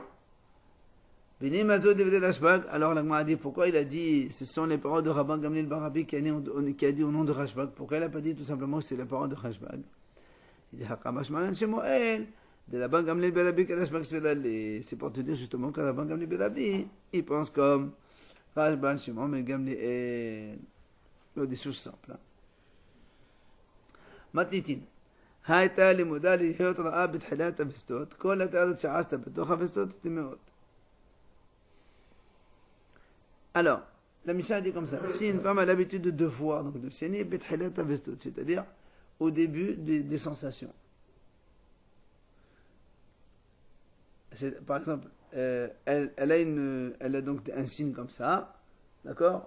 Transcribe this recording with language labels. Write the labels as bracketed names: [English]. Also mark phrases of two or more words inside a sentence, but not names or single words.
[French] Alors l'Agma a dit, pourquoi il a dit, ce sont les paroles de Rabban Gamliel Barabi qui a dit au nom de Rashbag. Pourquoi il n'a pas dit tout simplement que c'est les paroles de Rashbag? Il dit, de Rabban Gamliel Barabi que Rashbag se fait. C'est pour te dire justement que Rabban Gamliel Barabi, il pense comme Rashbag, Shimon, mais Gamliel. Des choses simples. [Hebrew] מתניתין, הייתה לימודה להיות רעה בתחילת הווסתות, כל התעלות שעשת בתוך הווסתות טמאות. [French] Alors, la Mishnah dit comme ça, si une femme a l'habitude de voir, donc de saigner, [Hebrew] בתחילת הווסתות, [French] c'est-à-dire au début des sensations. Par exemple, elle a donc un signe comme ça, d'accord?